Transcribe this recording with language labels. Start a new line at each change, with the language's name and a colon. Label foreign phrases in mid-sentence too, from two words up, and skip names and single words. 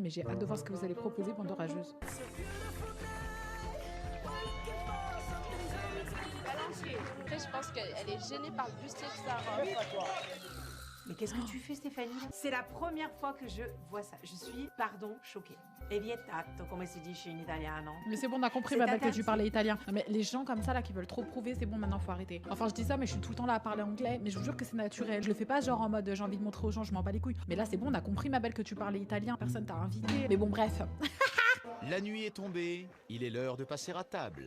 French: Mais j'ai hâte de voir ce que vous allez proposer pendant Rageuse. après je pense qu'elle est gênée par le bustier de sa robe. Mais qu'est-ce que tu fais, Stéphanie? C'est la première fois que je vois ça. Je suis, pardon, choquée.
Italian: E vietato, come si dice in italiano.
French: Mais c'est bon, on a compris, C'est ma belle, que interdit. tu parlais italien. Non, mais les gens comme ça, là, qui veulent trop prouver, c'est bon, maintenant, faut arrêter. Enfin, je dis ça, mais je suis tout le temps là à parler anglais. Mais je vous jure que c'est naturel. Je le fais pas genre en mode j'ai envie de montrer aux gens, je m'en bats les couilles. Mais là, c'est bon, on a compris, ma belle, que tu parlais italien. Personne t'a invité. Mais bon, bref. La nuit est tombée, il est l'heure de passer à table.